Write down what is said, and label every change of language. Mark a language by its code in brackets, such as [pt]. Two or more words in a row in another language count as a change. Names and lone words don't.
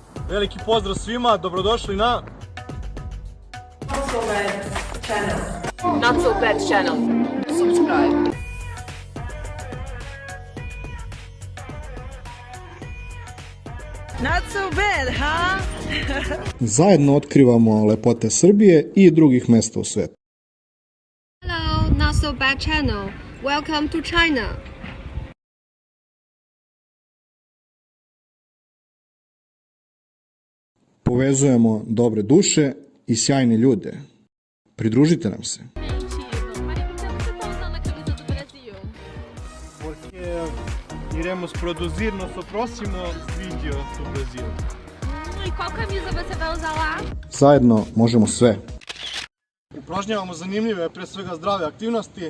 [sr] Veliki pozdrav svima, dobrodošli na [en] Not So Bad channel. Not So Bad channel. Subscribe. Not so bad, huh? [sr] Zajedno otkrivamo lepote Srbije i drugih mesta u svetu. [en] Hello, Not So Bad channel. Welcome to China. [sr] Povezujemo dobre duše i sjajne ljude. Pridružite nam se. [pt] Porque iremos produzir nosso próximo vídeo do Brasil. E qual camisa você vai usar lá? [sr] Zajedno možemo sve. Upražnjavamo zanimljive, pre svega zdrave aktivnosti.